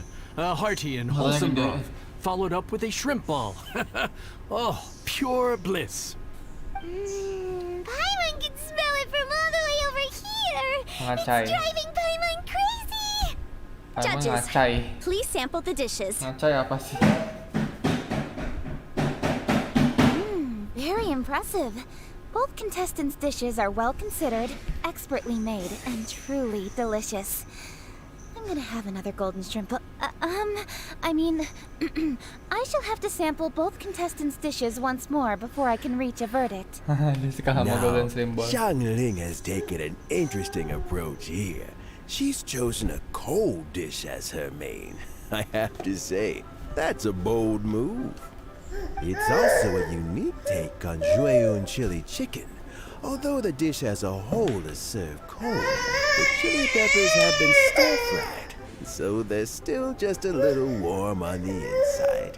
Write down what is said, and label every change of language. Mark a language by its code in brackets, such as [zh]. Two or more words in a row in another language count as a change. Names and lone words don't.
[en] A hearty and wholesome broth, followed up with a shrimp ball. Oh, pure bliss. Paimon can smell it from all the way over here. [id] Ngacai. [en] It's driving Paimon crazy. Paimon Judges, [id] ngacai. [en] please sample the dishes. [id] Ngacai apa sih? [en] Very impressive. Both contestants' dishes are well considered, expertly made, and truly delicious. I'm gonna have another golden shrimp. I mean, I shall have to sample both contestants' dishes once more before I can reach a verdict. [id] Dia suka sama [en] golden shrimp ball. Xiangling has taken an interesting approach here. She's chosen a cold dish as her main. I have to say, that's a bold move. It's also a unique take on Jueyun chili chicken. Although the dish as a whole is served cold, the chili peppers have been stir-fried, so they're still just a little warm on the inside.